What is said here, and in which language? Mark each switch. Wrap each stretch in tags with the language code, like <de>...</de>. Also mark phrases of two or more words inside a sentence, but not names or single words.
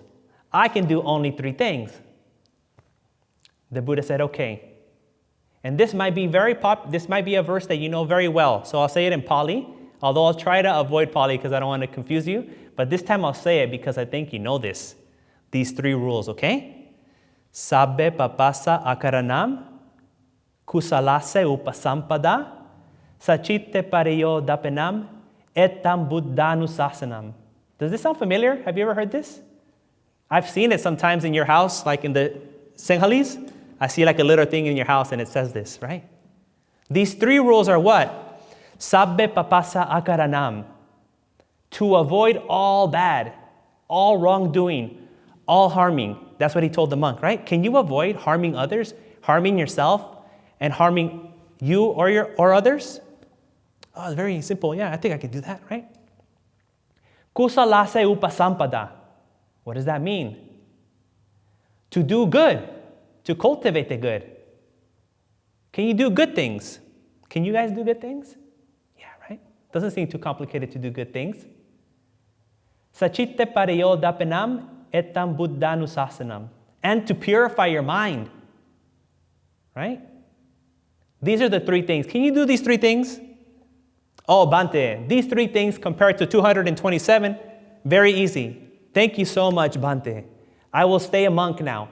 <en>I can do only 3 things. The Buddha said, okay. And this might be a verse that you know very well. So I'll say it in Pali, although I'll try to avoid Pali because I don't want to confuse you. But this time I'll say it because I think you know this. these 3 rules, okay?</en> <pi>Sabbe papasa akaranam, kusalase upasampada, sachitte pareyo dapenam, etam buddhanusasanam.</pi> <en>Does this sound familiar? Have you ever heard this? I've seen it sometimes in your house, like in the Singhalese. I see like a little thing in your house and it says this, right? These 3 rules are what?</en> <pi>Sabbe papasa akaranam.</pi> <en>To avoid all bad, all wrongdoing, all harming. That's what he told the monk, right? Can you avoid harming others, harming yourself, and harming you or others? Oh, it's very simple. Yeah, I think I can do that, right?</en> <pi>Kusalase upasampada.</pi> <en>What does that mean? To do good, to cultivate the good. Can you do good things? Can you guys do good things? Yeah, right? Doesn't seem too complicated to do good things.</en> <pi>Sachitte pareyo dapenam etam buddhanusasanam.</pi> <en>And to purify your mind. Right? These are the 3 things. Can you do these 3 things? Oh, Bhante, these 3 things compared to 227, very easy. Thank you so much, Bhante. I will stay a monk now.</en>